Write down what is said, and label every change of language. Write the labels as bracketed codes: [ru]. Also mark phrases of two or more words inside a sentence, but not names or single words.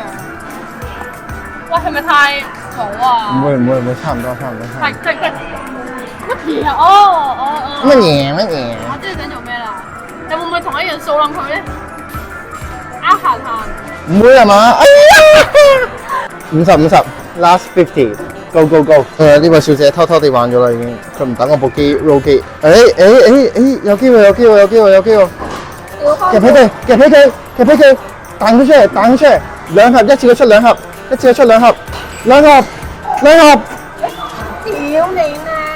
[yue] 喂，係咪太早啊？唔會，差唔多。係乜嘢啊？哦。乜嘢？我知你想做咩啦？你會唔會同一樣掃冧佢咧？行。唔會係嘛？哎呀！50 [en] last 50，go go go！ [yue] 呢位小姐偷偷地玩咗啦，已經。佢唔等我部機 roll 機。有機會！夾起佢，彈佢出嚟，兩盒，一次過出兩盒。屌你咩！